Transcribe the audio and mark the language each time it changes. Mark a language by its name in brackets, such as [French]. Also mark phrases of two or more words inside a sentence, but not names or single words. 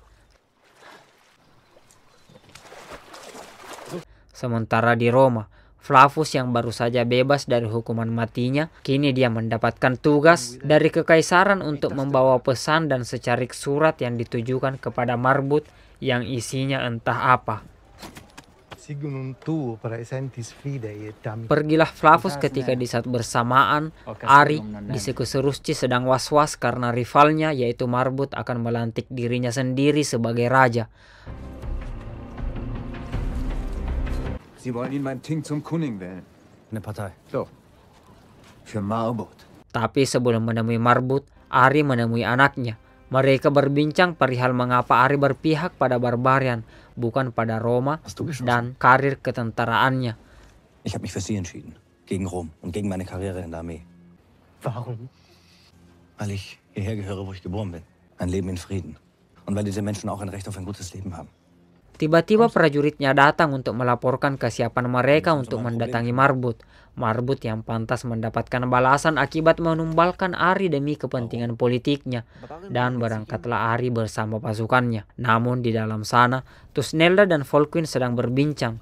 [Indonesian] Sementara di Roma, Flavus yang baru saja bebas dari hukuman matinya, kini dia mendapatkan tugas dari kekaisaran untuk membawa pesan dan secarik surat yang ditujukan kepada Marbut yang isinya entah apa. Pergilah Flavus ketika di saat bersamaan Ari di suku Serusci sedang was-was karena rivalnya yaitu Marbut akan melantik dirinya sendiri sebagai raja. [German] Sie wollen ihn beim Ting zum König wählen. Eine Partei. So. Für Marbut. [Indonesian] Tapi sebelum menemui Marbut, Ari menemui anaknya. Mereka berbincang perihal mengapa Ari berpihak pada barbarian, bukan pada Roma dan karir ketentaraannya. [German] Ich habe mich für sie entschieden. Gegen Rom und gegen meine Karriere in der Armee. Warum? Weil ich hierher gehöre, wo ich geboren bin. Ein Leben in Frieden. Und weil diese Menschen auch ein Recht auf ein gutes Leben haben. [Indonesian] Tiba-tiba prajuritnya datang untuk melaporkan kesiapan mereka untuk mendatangi Marbut. Marbut yang pantas mendapatkan balasan akibat menumbalkan Ari demi kepentingan politiknya. Dan berangkatlah Ari bersama pasukannya. Namun di dalam sana, Thusnelda dan Volkwin sedang berbincang.